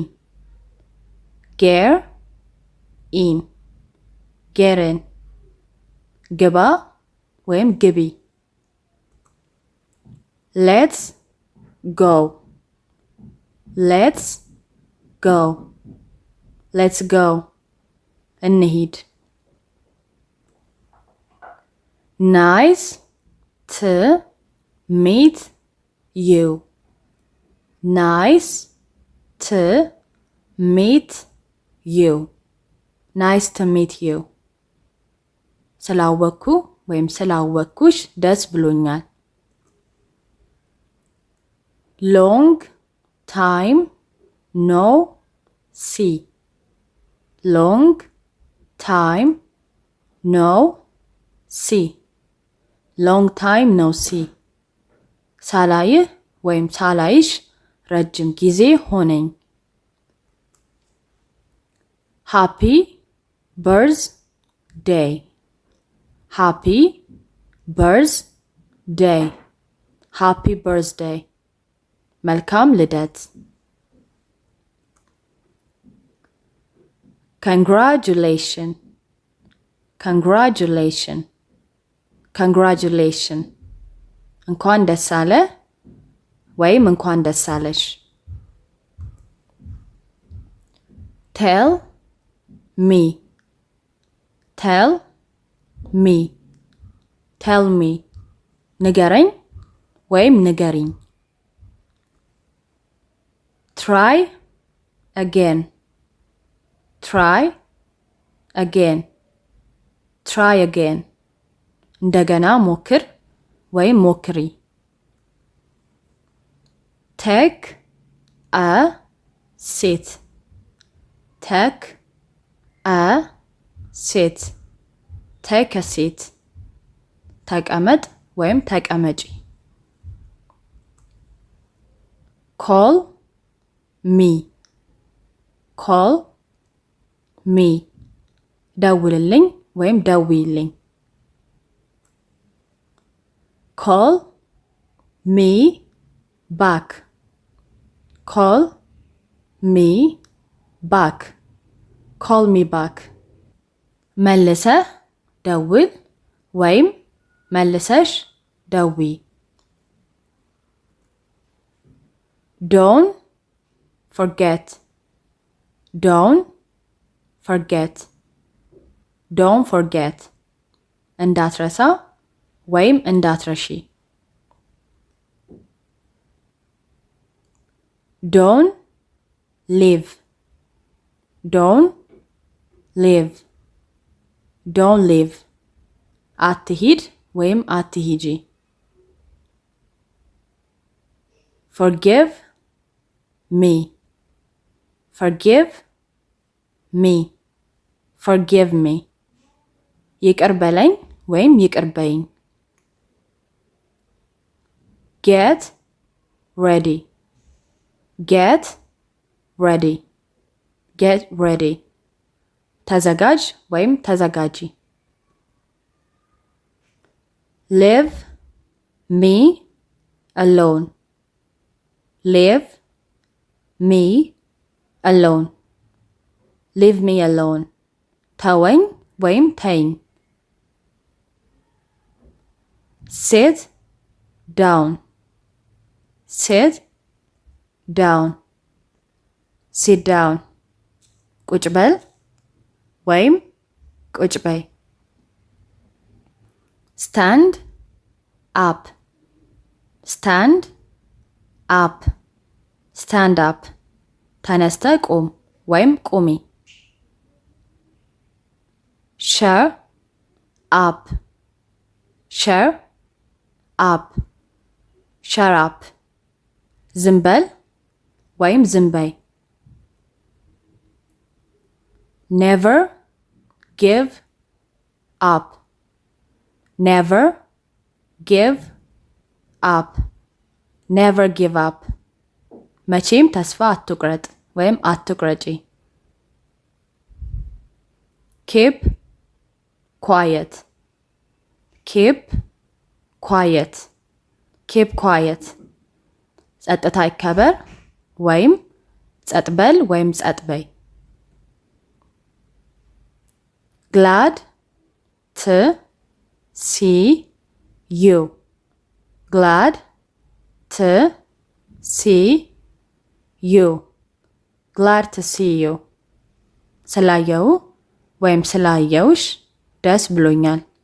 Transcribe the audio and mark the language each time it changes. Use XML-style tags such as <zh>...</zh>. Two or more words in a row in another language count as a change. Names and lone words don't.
<en>Get in. Get in.</en> <am>ግባ ወይም ግቢ።</am> <en>Let's go. Let's go. Let's go. እንሂድ። Nice to meet you. Nice to meet you. Nice to meet you.</en> <am>ስላወኩ ወይም ስላወኩሽ ደስ ብሎኛል።</am> <en>Long time no see. Long time no see. Long time no see.</en> <am>ሳላይህ ወይም ሳላይሽ ረጅም ጊዜ ሆነኝ።</am> <en>Happy birthday. Happy birthday. Happy birthday.</en> <am>መልካም ልደት።</am> <en>congratulation congratulation congratulation</en> <am>እንኳን ደስ አለ ወይም እንኳን ደስ አለሽ።</am> <en>tell me tell me tell me</en> <am>ንገረኝ ወይም ንገሪኝ።</am> <en>try again try again try again</en> <am>እንደገና ሞክር ወይም ሞክሪ።</am> <en>take a seat take a seat take a seat</en> <am>ተቀመጥ ወይም ተቀመጪ።</am> <en>call me call me</en> <am>ደውልልኝ ወይም ደውይልኝ።</am> <en>call me back call me back call me back</en> <am>መልሰህ ደውል ወይም መልሰሽ ደውይ።</am> <en>don't forget don't forget don't forget</en> <am>እንዳትረሳ ወይም እንዳትረሺ።</am> <en>don't leave don't leave don't leave</en> <am>አትሂድ ወይም አትሂጂ።</am> <en>forgive me forgive me forgive me</en> <am>ይቅር በለኝ ወይም ይቅር በይኝ።</am> <en>get ready get ready get ready</en> <am>ተዘጋጅ ወይም ተዘጋጂ።</am> <en>leave me alone leave me alone leave me alone</en> <am>ተወኝ ወይም ተይኝ።</am> <en>sit down sit down sit down</en> <am>ቁጭ በል ወይም ቁጭ በይ።</am> <en>stand up stand up stand up</en> <am>ተነስተ ቁም ወይም ቁሚ።</am> <en>shut up shut up shut up</en> <am>ዝም በል ወይም ዝም በይ።</am> <en>never give up never give up never give up</en> <am>መቼም ተስፋ አትቁረጥ ወይም አትቁረጪ።</am> <en>keep quiet keep quiet keep quiet</en> <am>ጸጥታ ይከበር ወይም ጸጥ በል ወይም ጸጥ በይ።</am> <en>glad to see you glad to see you glad to see you</en> <am>ስላየው ወይም ስላየውሽ ደስ ብሎኛል።</am>